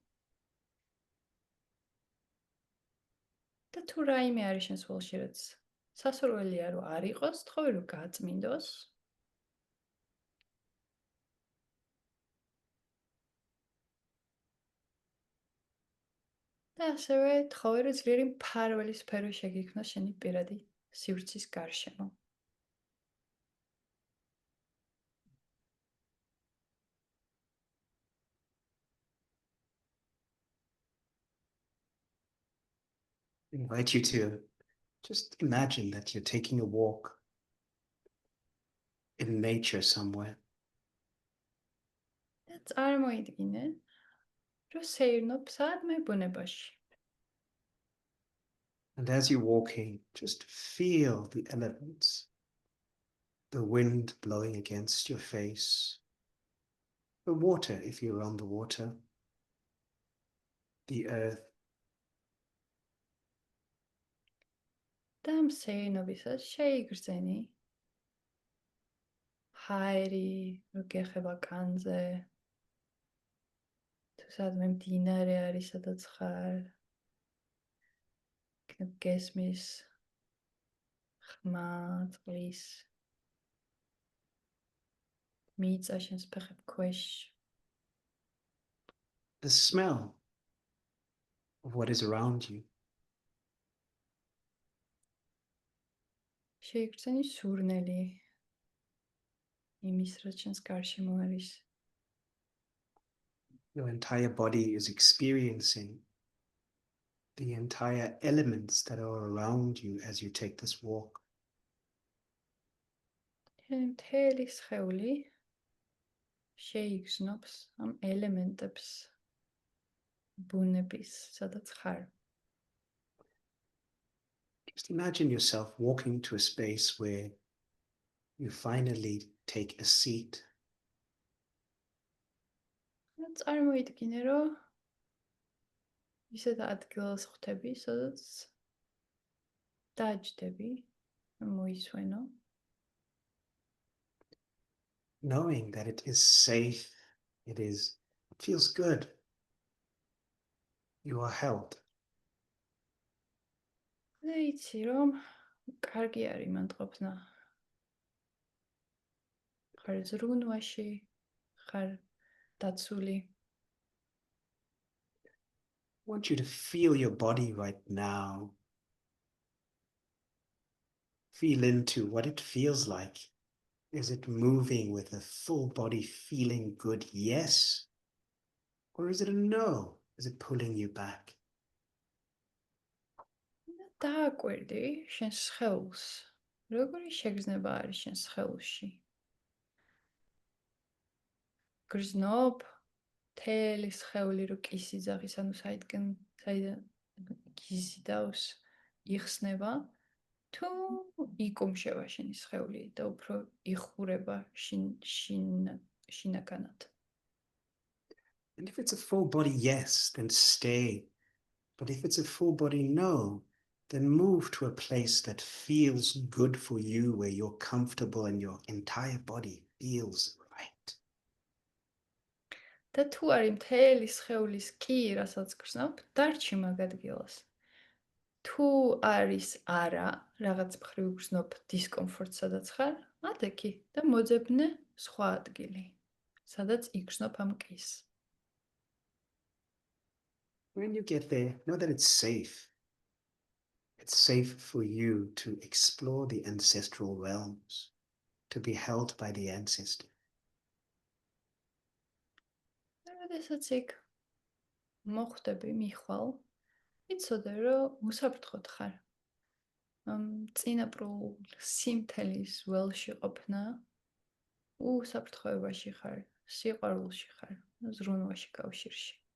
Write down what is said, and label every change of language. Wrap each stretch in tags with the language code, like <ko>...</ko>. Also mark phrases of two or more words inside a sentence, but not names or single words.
<ka>და თუ რაიმე არის შენს ველში, რაც სასურველია, რომ არ იყოს, თხოვე, რომ გაწმინდოს. და ასევე თხოვე, რომ ძლიერი მფარველი სფერო შეგიქმნას შენი პირადი სივრცის გარშემო.</ka> <en>Invite you to just imagine that you're taking a walk in nature somewhere.</en> <ka>და წარმოიდგინე, რომ სეირნობ სადმე ბუნებაში.</ka> <en>And as you're walking, just feel the elements. The wind blowing against your face. The water, if you're on the water. The earth.</en> <ka>და მსეირნობისას შეიგრძენი ჰაერი, რო გეხება კანზე. სადმე მდინარე არის, სადაც ხარ. გესმის ხმა, წყლის მიწა შენს ფეხებ ქვეშ.</ka> <en>The smell of what is around you.</en> <ka>შეიგრძენი სურნელი იმის, რაც შენს გარშემო არის.</ka> <en>Your entire body is experiencing the entire elements that are around you as you take this walk.</en> <ka>მთელი სხეული შეიგრძნობს ამ ელემენტებს ბუნების, სადაც ხარ.</ka> <en>Just imagine yourself walking to a space where you finally take a seat.</en> <ka>წარმოიდგინე, რომ ისეთ ადგილას ხვდები, სადაც დაჯდები, მოისვენო.</ka> <en>Knowing that it is safe, it feels good. You are held.</en> <ka>და იცი, რომ კარგი არის მან ყოფნა. ხარ ზრუნვაში, ხარ დაცული.</ka> <en>I want you to feel your body right now. Feel into what it feels like. Is it moving with a full body feeling good? Yes. Or is it a no? Is it pulling you back?</en> <ka>დააკვირდი შენს სხეულს. როგორი შეგრძნება არის შენს სხეულში? გრძნობ მთელი სხეული რო კისიძახის, ანუ საიდან გიზიდავს, იხსნება, თუ იკუმშება შენი სხეული და უფრო იხურება შინაგანად.</ka> <en>And if it's a full body yes, then stay. But if it's a full body no, then move to a place that feels good for you, where you're comfortable and your entire body feels right.</en> <ka>და თუ არის მთელი სხეულის კი, რასაც გრძნობ, დარჩი მაგ ადგილას. თუ არის არა, რაღაც მხრივ გრძნობ დისკომფორტს, სადაც ხარ, ადექი და მოძებნე სხვა ადგილი, სადაც იგრძნობ ამ კის.</ka> <en>When you get there, know that it's safe. It's safe for you to explore the ancestral realms, to be held by the ancestor.</en> <ka>როდესაც იქ მოხვდები, მიხვალ, იცოდე, რომ უსაფრთხოდ ხარ. წინაპრულ სიმთელის ველში ყოფნა, უსაფრთხოებაში ხარ, სიყვარულში ხარ, ზრუნვაში, კავშირში.</ka>